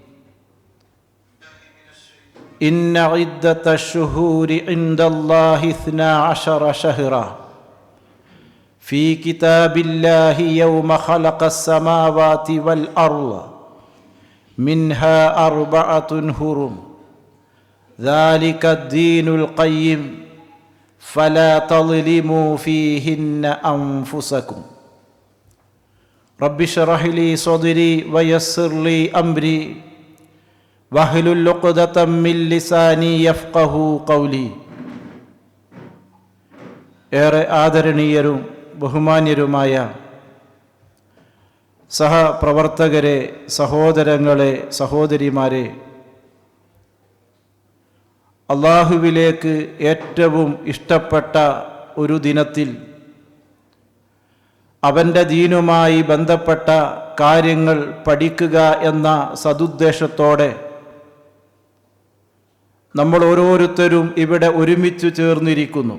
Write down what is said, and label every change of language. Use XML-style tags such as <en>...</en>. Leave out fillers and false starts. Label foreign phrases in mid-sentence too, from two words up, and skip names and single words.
<ar>إن عدة الشهور عند الله 12 شهرا في كتاب الله يوم خلق السماوات والأرض منها 4 حرم ذلك الدين القيم فلا تظلموا فيهن أنفسكم. رب اشرح لي صدري ويسر لي أمري واحلل عقدة من لساني يفقهوا قولي.</ar> <ml>ഏറെ ആദരണീയരും ബഹുമാന്യരുമായ സഹപ്രവർത്തകരെ, സഹോദരങ്ങളെ, സഹോദരിമാരെ, അള്ളാഹുവിലേക്ക് ഏറ്റവും ഇഷ്ടപ്പെട്ട ഒരു ദിനത്തിൽ അവൻ്റെ ദീനുമായി ബന്ധപ്പെട്ട കാര്യങ്ങൾ പഠിക്കുക എന്ന സദുദ്ദേശത്തോടെ നമ്മൾ ഓരോരുത്തരും ഇവിടെ ഒരുമിച്ച് ചേർന്നിരിക്കുന്നു.</ml>